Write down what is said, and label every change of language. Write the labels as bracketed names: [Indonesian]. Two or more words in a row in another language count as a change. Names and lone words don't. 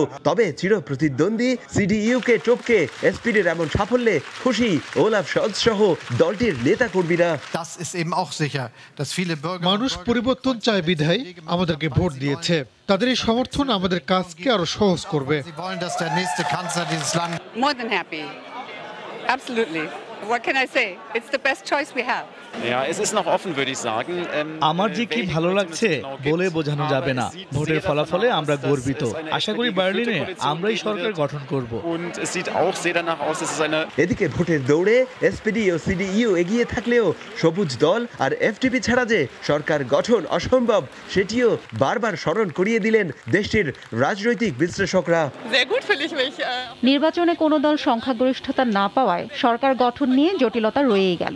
[Bangla] তবে চিরপ্রতিদ্বন্দ্বী সিডিইউকে টপকে এসপিডির এমন সাফল্যে খুশি ওলাফ শলৎজ সহ দলটির নেতাকর্মীরা। মানুষ পরিবর্তন চায় বিধায় আমাদেরকে ভোট দিয়েছে। তাদের এই সমর্থন আমাদের কাজকে আরো সহজ করবে। [English] More than happy. Absolutely. What can I say? It's the best choice we have. [German] Ja, es ist noch offen, würde ich sagen. [Bangla] আমার যে কি ভালো লাগছে বলে বোঝানো যাবে না। ভোটের ফলাফলে আমরা গর্বিত। আশা করি বার্লিনে আমরাই সরকার গঠন করব। [German] Und es sieht auch sehr danach aus, dass es eine [Bangla] এদিকে ভোটের দৌড়ে এসপিডি ও সিডিইউ এগিয়ে থাকলেও সবুজ দল আর এফডিপি ছাড়া যে সরকার গঠন অসম্ভব সেটিও বারবার স্মরণ করিয়ে দিলেন দেশটির রাজনৈতিক বিশ্লেষকরা। নির্বাচনে কোনো দল সংখ্যাগরিষ্ঠতা না পাওয়ায় সরকার গঠন নিয়ে জটিলতা রয়েই গেল।